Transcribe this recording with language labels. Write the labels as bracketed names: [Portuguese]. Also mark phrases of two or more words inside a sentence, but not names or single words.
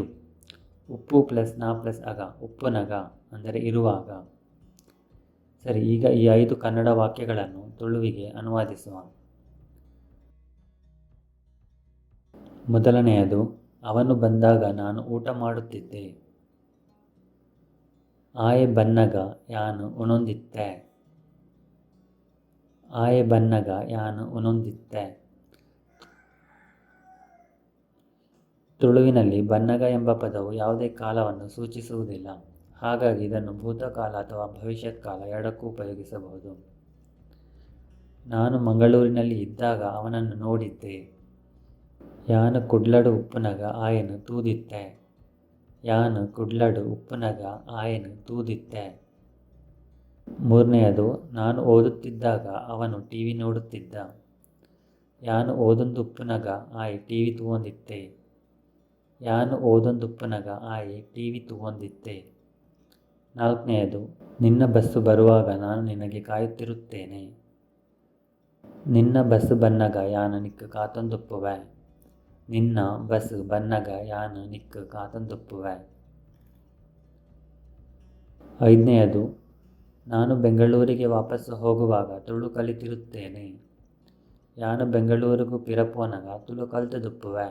[Kannada] ಉಪ್ಪು ಪ್ಲಸ್ ನ ಪ್ಲಸ್ ಅಗ ಉಪ್ಪುನಗ ಅಂದರೆ ಇರುವಾಗ. ಸರಿ, ಈಗ ಈ 5 ಕನ್ನಡ ವಾಕ್ಯಗಳನ್ನು ತುಳುವಿಗೆ ಅನುವಾದಿಸುವ. ಮೊದಲನೆಯದು, ಅವನು ಬಂದಾಗ ನಾನು ಊಟ ಮಾಡುತ್ತಿದ್ದೆ. [Tulu] ಆಯೆ ಬನ್ನಗ ಯಾನು ಉಣೊಂದಿತ್ತೆ. ಆಯೆ ಬನ್ನಗ ಯಾನು ಉಣೊಂದಿತ್ತೆ. [Kannada] ತುಳುವಿನಲ್ಲಿ ಬನ್ನಗ ಎಂಬ ಪದವು ಯಾವುದೇ ಕಾಲವನ್ನು ಸೂಚಿಸುವುದಿಲ್ಲ. ಹಾಗಾಗಿ ಇದನ್ನು ಭೂತಕಾಲ ಅಥವಾ ಭವಿಷ್ಯತ್ ಕಾಲ ಎರಡಕ್ಕೂ ಉಪಯೋಗಿಸಬಹುದು. ನಾನು ಮಂಗಳೂರಿನಲ್ಲಿ ಇದ್ದಾಗ ಅವನನ್ನು ನೋಡಿದ್ದೆ. [Tulu] ಯಾನು ಕುಡ್ಲಡು ಉಪ್ಪುನಗ ಆಯನು ತೂದಿತ್ತೆ. ಯಾನು ಕುಡ್ಲಡು ಉಪ್ಪುನಗ ಆಯನು ತೂದಿತ್ತೆ. [Kannada] ಮೂರನೆಯದು, ನಾನು ಓದುತ್ತಿದ್ದಾಗ ಅವನು ಟಿವಿ ನೋಡುತ್ತಿದ್ದ. [Tulu] ಯಾನು ಓದೊಂದುಪ್ಪುನಗ ಆಯಿ ಟಿವಿ ತೂವೊಂದಿತ್ತೆ. ಯಾನು ಓದೊಂದುಪ್ಪುನಗ ಆಯಿ ಟಿವಿ ತೂವೊಂದಿತ್ತೆ. [Kannada] ನಾಲ್ಕನೆಯದು, ನಿನ್ನ ಬಸ್ಸು ಬರುವಾಗ ನಾನು ನಿನಗೆ ಕಾಯುತ್ತಿರುತ್ತೇನೆ. [Tulu] ನಿನ್ನ ಬಸ್ಸು ಬನ್ನಗ ಯಾನು ನಿಕ್ಕ ಕಾತೊಂದುಪ್ಪುವೆ. ನಿನ್ನ ಬಸ್ ಬನ್ನಗ ಯಾನು ನಿಕ್ಕ ಕಾತೊಂದುಪ್ಪುವೆ. [Kannada] ಐದನೆಯದು, ನಾನು ಬೆಂಗಳೂರಿಗೆ ವಾಪಸ್ಸು ಹೋಗುವಾಗ ತುಳು ಕಲಿತಿರುತ್ತೇನೆ. [Tulu] ಯಾನು ಬೆಂಗಳೂರಿಗೂ ಪಿರಪೋನಗ ತುಳು ಕಲ್ತುದುಪ್ಪುವೆ.